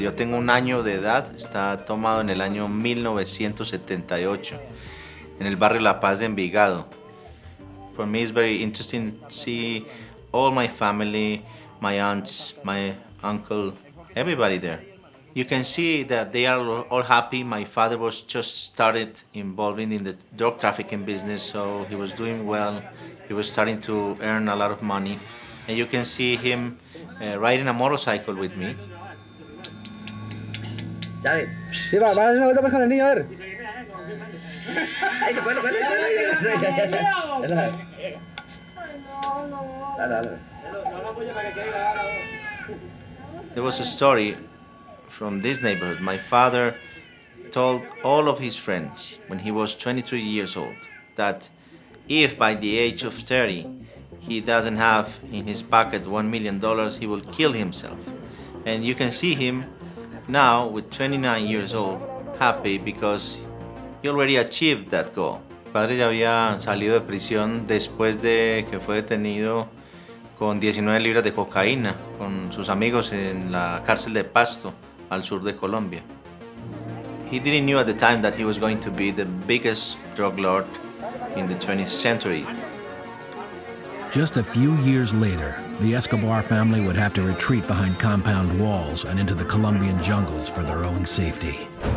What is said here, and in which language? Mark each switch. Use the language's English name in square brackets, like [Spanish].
[Spanish] Yo tengo 1 año de edad, está tomado en el año 1978, en el barrio La Paz de Envigado. [English] For me, it's very interesting to see all my family, my aunts, my uncle, everybody there. You can see that they are all happy. My father was just started involving in the drug trafficking business, so he was doing well. He was starting to earn a lot of money. And you can see him riding a motorcycle with me. [Spanish] Sí, va a dar una vuelta con el niño, a ver. Ahí se puede. [English] There was a story from this neighborhood. My father told all of his friends when he was 23 years old that if by the age of 30 he doesn't have in his pocket $1 million, he will kill himself. And you can see him now with 29 years old, happy because he already achieved that goal. [Spanish] Mi padre ya había salido de prisión después de que fue detenido con 19 libras de cocaína con sus amigos en la cárcel de Pasto, al sur de Colombia. [English] He didn't know at the time that he was going to be the biggest drug lord in the 20th century. Just a few years later, the Escobar family would have to retreat behind compound walls and into the Colombian jungles for their own safety.